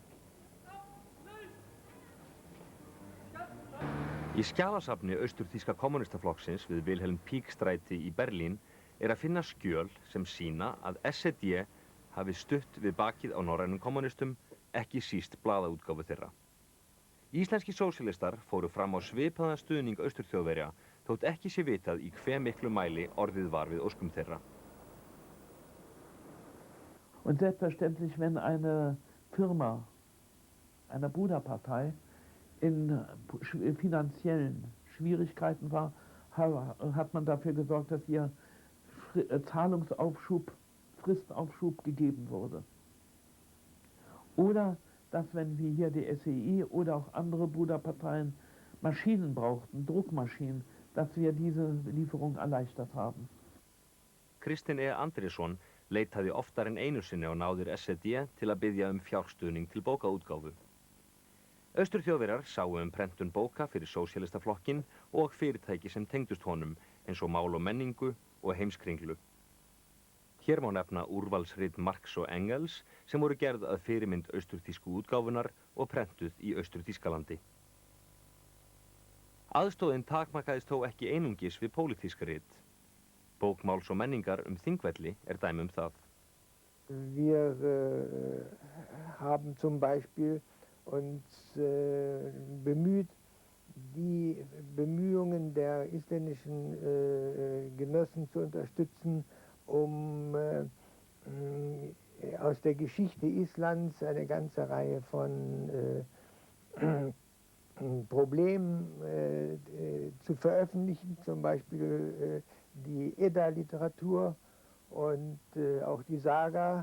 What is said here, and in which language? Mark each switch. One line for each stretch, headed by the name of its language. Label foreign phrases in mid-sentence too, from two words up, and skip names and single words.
Icelandic: Í skjalasafni Austurþýska kommunistaflokksins við Wilhelm Pieck-stræti í Berlín að finna skjöl sem sýna að SED hafi stutt við bakið á norrænum kommunistum ekki síst blaðaútgáfu þeirra. Íslenski sósíalistar fóru fram á svipaðan stuðning Austurþjóðverja þótt ekki sé vitað í hve miklu mæli orðið var við óskum þeirra.
German: Und selbstverständlich, wenn eine Firma, eine Bruderpartei, in finanziellen Schwierigkeiten war, hat man dafür gesorgt, dass ihr Zahlungsaufschub, Fristaufschub gegeben wurde. Oder dass, wenn wie hier die SEI oder auch andere Bruderparteien Maschinen brauchten, Druckmaschinen, dass wir diese Lieferung erleichtert haben.
Icelandic: Kristinn Andrésson leitaði oftar en einu sinni á náðir SED til að biðja fjárstuðning til bókaútgáfu. Austurþjóðverjar sáu prentun bóka fyrir sósíalistaflokkin og fyrirtæki sem tengdust honum eins og Mál og menningu og Heimskringlu. Hér má nefna úrvalsrit Marx og Engels sem voru gerð að fyrirmynd austurþýsku útgáfunar og prentuð í Austur-Þýskalandi. Aðstoðin takmarkaðist þó ekki einungis við pólitísk rit. Bók Máls og menningar Þingvelli dæmi það.
German: Wir haben zum Beispiel uns bemüht, die Bemühungen der isländischen Genossen zu unterstützen, um aus der Geschichte Islands eine ganze Reihe von Problemen zu veröffentlichen, zum Beispiel die Edda-Literatur und auch die Saga.